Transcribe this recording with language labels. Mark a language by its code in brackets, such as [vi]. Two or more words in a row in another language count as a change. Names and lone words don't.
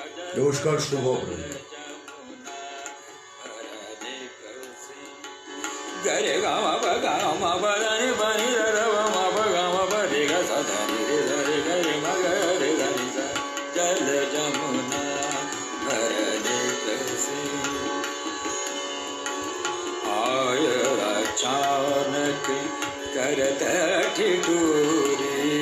[bn] নমস্কার, শুভ অপরাহ্ন। [hi] गरे गामा ब गामा ब रे बनि रे व मा ब गामा ब रे ग सा ध रे रे गरे म ग रे ग नि सा जल जमुना भर दे कैसे आय अचानक करत ठिठुरी